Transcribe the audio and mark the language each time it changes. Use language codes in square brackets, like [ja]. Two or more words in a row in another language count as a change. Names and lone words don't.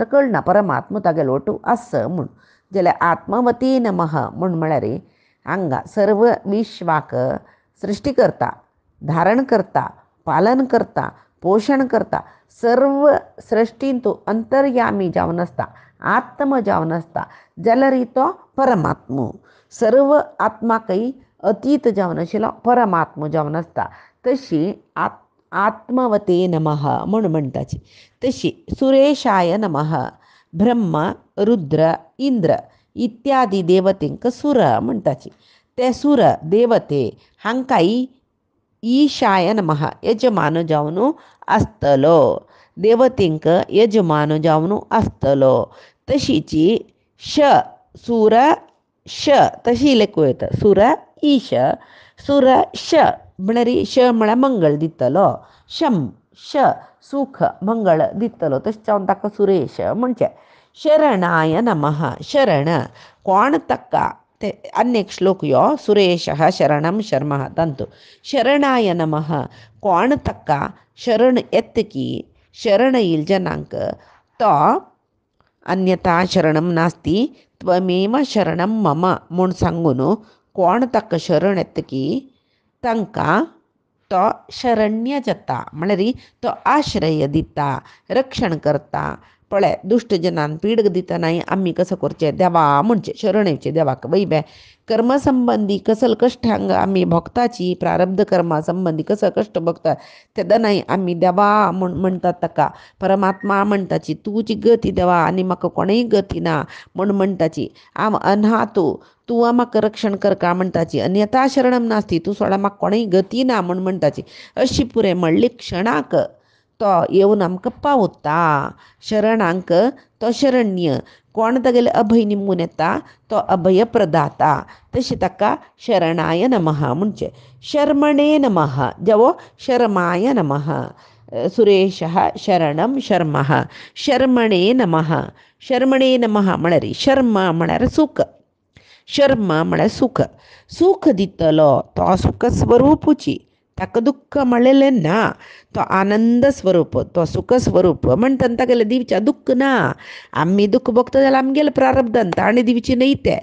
[kok] कळना परमात्मो तागेलो वटू आस म्हूण जाल्यार [sa] आत्मवती नमः [kok] म्हूण म्हळ्यार हांगा सर्व विश्वाक सृश्टी करता धारण करता पालन करता पोशण करता सर्व सृश्टीन तूं अंतर्यामी जावन आसता आत्म जावन आसता जाल्यार तो परमात्मो सर्व आत्माकय अतीत जावन आशिल्लो परमात्मो जावन आसता तशी [sa] आत्मवते नमः [kok] म्हूण म्हणटाची तशी [sa] सुरेशाय नमः [kok] ब्रह्म रुद्र इंद्र इत्यादी देवतेंक सुर म्हणटाची ते सुर देवते हांकांय [sa] ईशाय नमः [kok] यजमान जावन आसतलो देवतेंक यजमान जावन आसतलो तशीची सुर श तशी लेखूं येता सुर ईश सुर श म्हळ्यार श म्हळ्यार मंगळ दितलो श सुख मंगळ दितलो तशें जावन ताका सुरेश म्हणचें [sa] शरणाय नमः [kok] शरण कोण ताका ते अन्येक श्लोक [sa] यो सुरेशः शरणं शर्मः [kok] तांतू [sa] शरणाय नमः [kok] कोण ताका शरण येतकी शरण येईल जनांक तो [sa] अन्यथा शरणं नास्ती त्वमेव शरणं मम [kok] म्हूण सांगून कोण ताका शरण येतकी तांकां तो शरण्य जाता म्हळ्यार तो आश्रय दिता रक्षण करता पळय दुश्ट जनान पीड दितनाय आमी कसो करचें देवा म्हणचें शरण येवचें देवाक वैबे कर्म संबंधी कसल कश्ट हांगा आमी भोगताची प्रारब्ध कर्मा संबंधी कसो कश्ट भोगता तेदनाय आमी देवा म्हणटात ताका परमात्मा म्हणटाची तुजी गती देवा आनी म्हाका कोणूय गती ना म्हूण म्हणटाची हांव अनाथो तूं म्हाका रक्षण करता म्हणटाची [sa] अन्यथा शरणम नास्ती [kok] तूं सोडा म्हाका कोणूय गती ना म्हूण म्हणटाची अशी पुरे म्हणली क्षणाक तो येवन आमकां पावता शरणांक तो शरण्य कोण तागेले अभय निमून येता तो अभय प्रदाता तशें ताका [sa] शरणाय नमः [kok] म्हणचें [sa] शर्मणे नमः [kok] जावो [sa] शर्माय नमः सुरेशः शरणं शर्मः शर्मणे नमः [kok] म्हळ्यार शर्म म्हळ्यार सुख शर्म म्हळ्यार सुख दितलो तो सुख स्वरूपूची ताका दुःख म्हणलेलें ना. तो आनंद स्वरूप, तो सुख स्वरूप म्हणटा तागेलें दिवच्या दुःख ना. आमी दुःख भोगता जाल्यार आमगेलें प्रारब्धान ताणें दिवची न्हय तें.